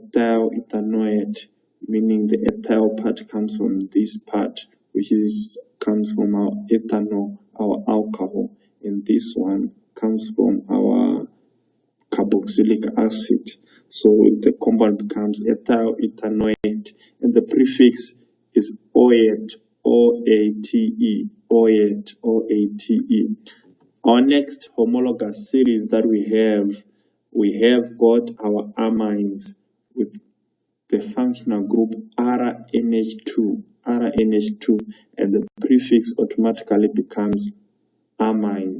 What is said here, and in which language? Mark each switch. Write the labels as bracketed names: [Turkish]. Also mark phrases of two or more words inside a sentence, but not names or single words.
[English] meaning the ethyl part comes from this part, which comes from our ethanol, our alcohol, and this one comes from our carboxylic acid. So the compound becomes ethyl ethanoate, and the prefix is oate, O-A-T-E, oate, O-A-T-E. Our next homologous series that we have got our amines with the functional group RNH2, and the prefix automatically becomes amine.